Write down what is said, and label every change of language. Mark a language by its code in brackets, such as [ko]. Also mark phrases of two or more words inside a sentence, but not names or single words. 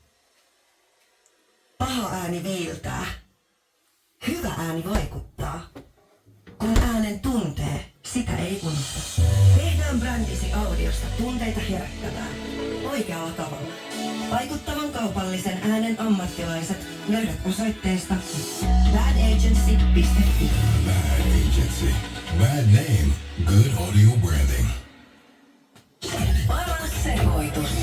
[fi] Paha ääni viiltää. Hyvä ääni vaikuttaa. Kun äänen tuntee, sitä ei unohda. Tehdään brändisi audiosta tunteita herättävää. Oikealla tavalla. Vaikuttavan kaupallisen äänen ammattilaiset löydät osoitteesta badagency.fi. [en] Bad Agency. Bad name. Good audio branding. [fi] Paras sekoitus.